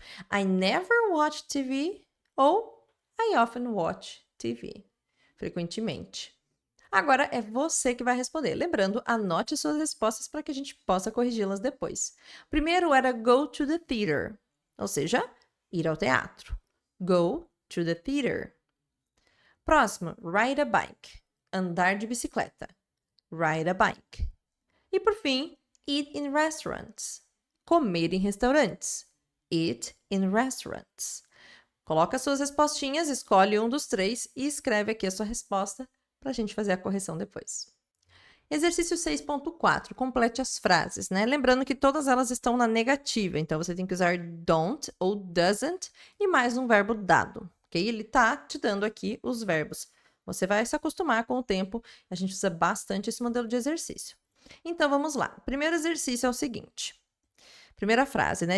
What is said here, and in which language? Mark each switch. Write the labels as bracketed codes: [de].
[en] I never watch TV ou I often watch TV. [pt] Frequentemente. Agora é você que vai responder. Lembrando, anote suas respostas para que a gente possa corrigi-las depois. Primeiro era [en] go to the theater, [pt] ou seja, ir ao teatro. [en] Go to the theater. [pt] Próximo, [en] ride a bike, [pt] andar de bicicleta. [en] Ride a bike. [pt] E por fim, [en] eat in restaurants, [pt] comer em restaurantes. [en] Eat in restaurants. [pt] Coloca suas respostinhas, escolhe um dos 3 e escreve aqui a sua resposta para a gente fazer a correção depois. Exercício 6.4, complete as frases, né? Lembrando que todas elas estão na negativa, então você tem que usar don't ou doesn't e mais um verbo dado, ok? Ele tá te dando aqui os verbos. Você vai se acostumar com o tempo, a gente usa bastante esse modelo de exercício. Então, vamos lá. O primeiro exercício é o seguinte. Primeira frase, né?